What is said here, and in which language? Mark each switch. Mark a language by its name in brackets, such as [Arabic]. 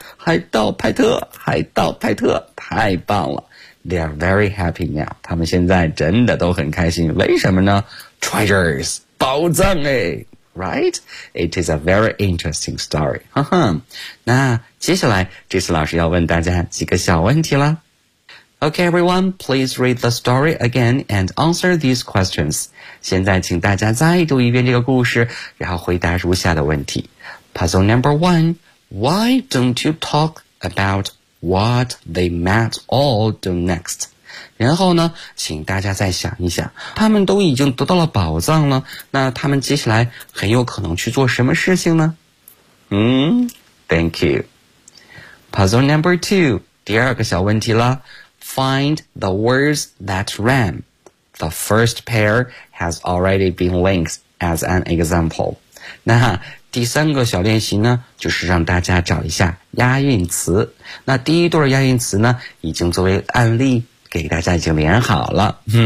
[Chinese] 海盗派特，海盗派特，太棒了。 [English] They are very happy now. [Chinese] 他们现在真的都很开心。为什么呢？ [English] Treasures, [Chinese] 宝藏诶。Right? It is a very interesting story. 哈哈。那接下来这次老师要问大家几个小问题了。 [English] Okay, everyone, please read the story again and answer these questions. [Chinese] 现在请大家再读一遍这个故事，然后回答如下的问题。 [English] Puzzle number one, why don't you talk about what they might all do next? [Chinese] 然后呢，请大家再想一想，他们都已经得到了宝藏了，那他们接下来很有可能去做什么事情呢？ [English] Thank you. Puzzle number two, [Chinese] 第二个小问题了。 [English] Find the words that rhyme. The first pair has already been linked as an example. [Chinese] 那第三个小练习呢，就是让大家找一下押韵词。那第一对押韵词呢，已经作为案例给大家已经连好了。